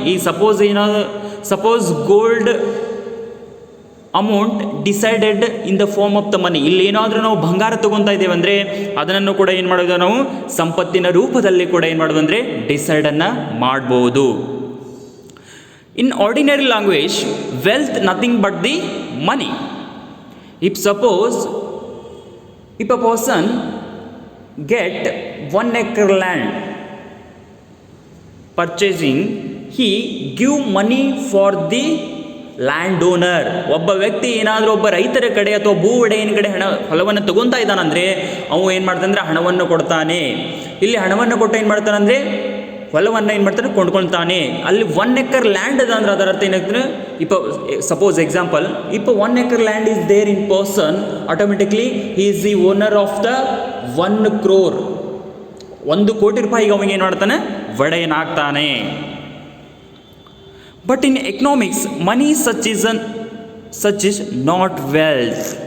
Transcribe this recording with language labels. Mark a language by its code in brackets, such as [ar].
[en] ಈ suppose gold amount decided in the form of the money. [kn] ಇಲ್ಲಿ ಏನಾದರೂ ನಾವು ಬಂಗಾರ ತಗೊತಾ ಇದ್ದೇವೆ ಅಂದರೆ ಅದನ್ನು ಕೂಡ ಏನು ಮಾಡೋದು, ನಾವು ಸಂಪತ್ತಿನ ರೂಪದಲ್ಲಿ ಕೂಡ ಏನು ಮಾಡೋದು ಅಂದರೆ ಡಿಸೈಡನ್ನು ಮಾಡ್ಬೋದು. [en] In ordinary language wealth nothing but the money. If a person get 1 acre land purchasing, he give money for the land owner. [kn] ಒಬ್ಬ ವ್ಯಕ್ತಿ ಏನಾದರೂ ಒಬ್ಬ ರೈತರ ಕಡೆ ಅಥವಾ ಭೂ ಒಡೆಯನ ಕಡೆ ಹೊಲವನ್ನು ತಗೊತಾ ಇದ್ದಾನಂದರೆ ಅವು ಏನು ಮಾಡ್ತಾನಂದರೆ ಹಣವನ್ನು ಕೊಡ್ತಾನೆ. ಇಲ್ಲಿ ಹಣವನ್ನು ಕೊಟ್ಟು ಏನು ಮಾಡ್ತಾನಂದರೆ ಹೊಲವನ್ನು ಏನು ಮಾಡ್ತಾನೆ, ಕೊಂಡ್ಕೊಳ್ತಾನೆ. ಅಲ್ಲಿ 1 acre ಲ್ಯಾಂಡ್ ಅದ ಅಂದ್ರೆ ಅದರ ಅರ್ಥ ಏನಾಗ್ತದೆ, [en] Suppose example, 1 acre land is there in person, automatically he is the owner of the 1 crore. [kn] 1 ಕೋಟಿ ರೂಪಾಯಿಗೆ ಅವನಿಗೆ ಏನು ಮಾಡ್ತಾನೆ, ಒಡೆಯನಾಗ್ತಾನೆ. [en] But in economics, money such is not wealth.